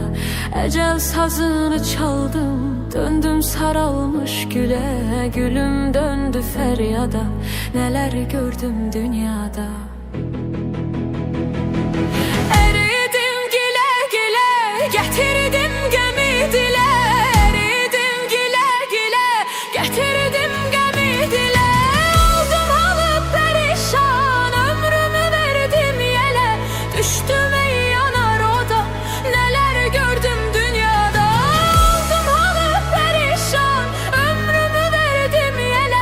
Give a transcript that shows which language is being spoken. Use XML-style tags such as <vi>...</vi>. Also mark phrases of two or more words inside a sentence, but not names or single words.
<tr>Ecel sazını çaldım, döndüm saralmış güle. Gülüm döndü feryada, neler gördüm dünyada.</tr> <az>Getirdim gəmi dilə, əridim gilə-gilə. Getirdim gəmi dilə.</az> <tr>Oldum halı perişan, ömrümü verdim yelə. Düştüm ey yanar oda, neler gördüm dünyada. Oldum halı perişan, ömrümü verdim yelə.</tr>